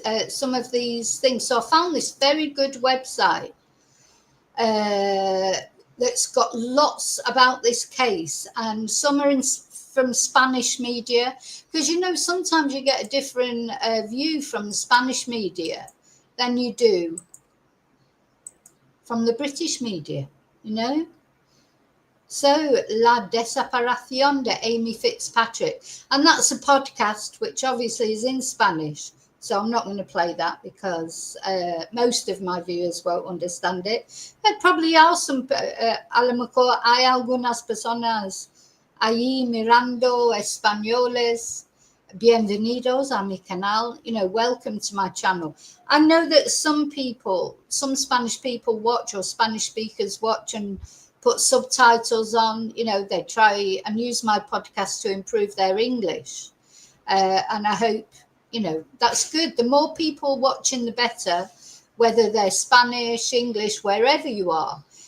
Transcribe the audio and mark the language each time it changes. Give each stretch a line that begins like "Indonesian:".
English: So I found this very good website that's got lots about this case, and some are from Spanish media, because sometimes you get a different view from the Spanish media than you do from the British media, So, La Desaparición de Amy Fitzpatrick. And that's a podcast, which obviously is in Spanish. So I'm not going to play that because most of my viewers won't understand it. There probably are some,
Spanish: a lo mejor hay algunas personas ahí mirando españoles. Bienvenidos a mi canal,
English: welcome to my channel. I know that some Spanish people watch, or Spanish speakers watch and put subtitles on, they try and use my podcast to improve their English. And I hope, that's good. The more people watching, the better, whether they're Spanish, English, wherever you are.